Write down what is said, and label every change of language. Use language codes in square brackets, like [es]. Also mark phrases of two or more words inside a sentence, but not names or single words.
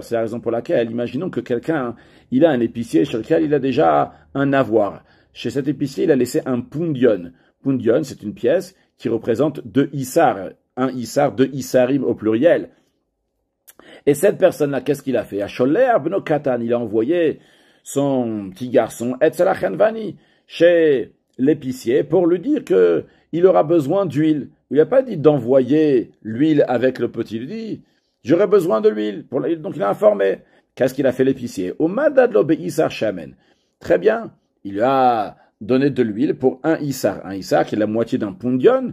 [fr] C'est la raison pour laquelle, imaginons que quelqu'un, il a un épicier sur lequel il a déjà un avoir. Chez cet épicier, il a laissé un pundion. Pundion, c'est une pièce qui représente 2 issar. Un issar, 2 issarim au pluriel. Et cette personne-là, qu'est-ce qu'il a fait? [he] שלח בנו קטן, [fr] il a envoyé son petit garçon, Etzalachenvani, chez l'épicier, pour lui dire que il aura besoin d'huile. Il n'a pas dit d'envoyer l'huile avec le petit, il dit, j'aurai besoin de l'huile. Donc il a informé. Qu'est-ce qu'il a fait l'épicier? Très bien, il lui a donné de l'huile pour un issar qui est la moitié d'un pundion.